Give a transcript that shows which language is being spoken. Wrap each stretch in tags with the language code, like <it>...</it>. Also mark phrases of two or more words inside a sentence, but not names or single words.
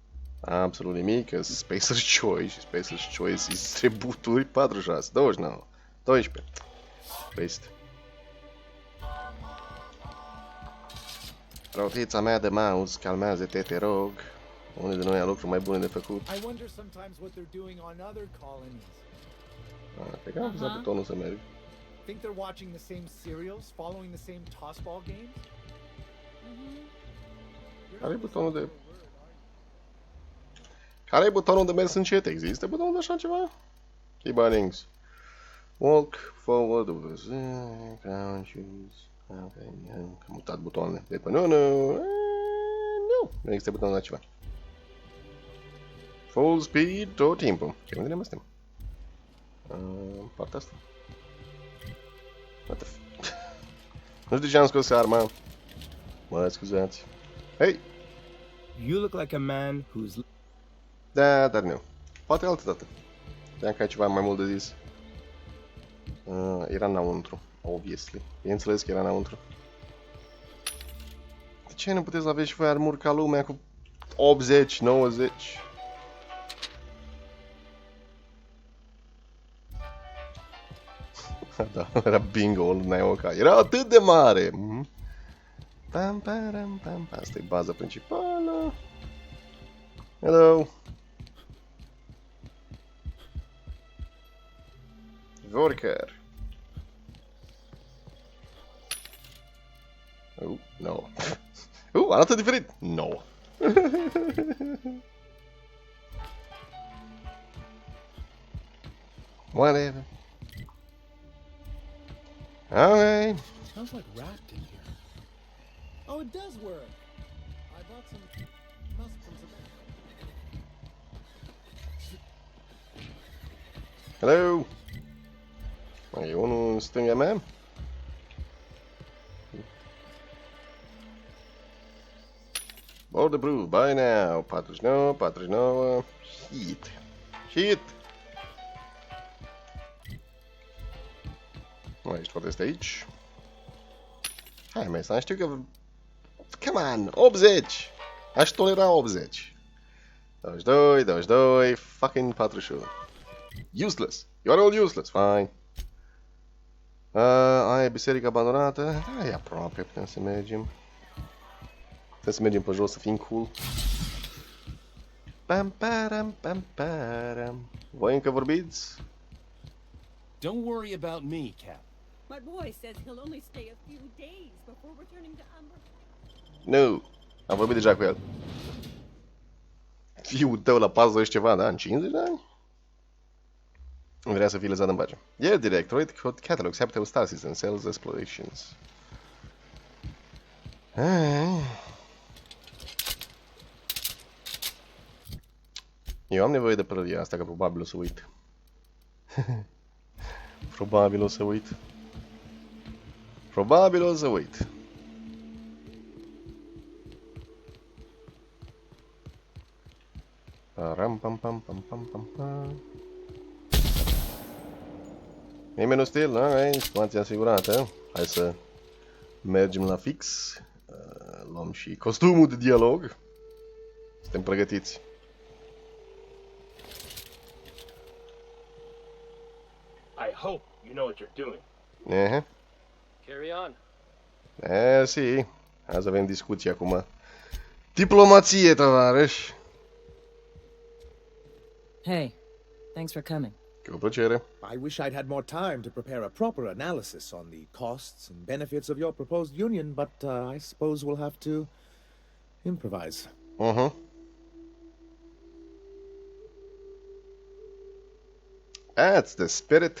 <ro>Absolut nimic, că Spacer's Choice și Spacer's Choice sunt reboot-uri. 46, 29, 12. Trist. Rotița mea de mouse, calmează-te, te rog. Unul de noi a lucruri mai bune de făcut.</ro> <en>I wonder sometimes what they're doing on other colonies.</en> <ro>Cred că am apăsat butonul să merg.</ro> <en>Think they're watching the same serials, following the same tossball games?</en> <ro>Care e butonul de... Care e butonul de mers încet? Există butonul de așa ceva?</ro> <en>Key bindings. Walk forward over the ground shoes.</en> <ro>Ok, am mutat butoanele. De pe nu există butonul de ceva.</ro> <en>Full speed</en> <ro>tot timpul. Ok, unde ne suntem? Partea asta.</ro> <en>What the f...</en> <ro>Nu știu de ce am scos arma. Mă scuzați. Hei!</ro> <en>You look like a man who's...</en> <ro>Da, dar nu. Poate altă dată. Știam că ai ceva mai mult de zis. Era înăuntru. Obviously. Bineînțeles că era înăuntru. De ce nu puteți aveți și voi armuri ca lumea cu 80, 90? Da, era bingo, n-ai oca. Era atât de mare! Pam, pam, pam. Asta e baza principală.</ro> <en>Hello! Worker. No.</en> <ro>Arată diferit.</ro> <en>No. Whatever. Okay. Smells like rat in here. Oh, it does work. I bought some muscles of Hello.</en> <ro>Mai e unul în stânga mea? Borderproof,</ro> <en>buy now. 49, 49. Hit.</en> <ro>Mai ești toate astea aici. Hai, mai să știu că...</ro> <en>Come on, 80!</en> <ro>Aș tolera 80. 22, 22,</ro> <en>fucking 41. Useless. You are all useless. Fine.</en> <ro>Aia e biserica abandonată. Da, e aproape, putem să mergem. Putem să mergem pe jos, să fim cool. Pam, param, pam, param. Voi încă vorbiți?</ro> <en>Don't worry about me, Cap. My boy says he'll only stay a few days before returning to Amber.</en> <ro>Nu. Am vorbit deja cu el. Fiul tău la 40 ceva de ani, 50 de ani? Vrea să fie lăsat în pace.</ro> <en>Yeah, Directorate catalogs capital stasis and sales explorations.</en> <ro>Eu am nevoie de pălăria asta, că probabil o să uit. Probabil o să uit. Probabil o să uit. Ram pam pam pam pam pam pam. Nimeni nu stil, nu? Situația asigurată. Hai să mergem la fix. Luăm și costumul de dialog. Suntem pregătiți.</ro> <en>I hope you know what you're doing. Carry on.</en> <ro>Si. Hai să avem discuții acum. Diplomație, tovarăș.</ro> <en>Hey, thanks for coming.</en> <ro>Cu plăcere.</ro> <en>I wish I'd had more time to prepare a proper analysis on the costs and benefits of your proposed union, but I suppose we'll have to improvise. That's the spirit.</en>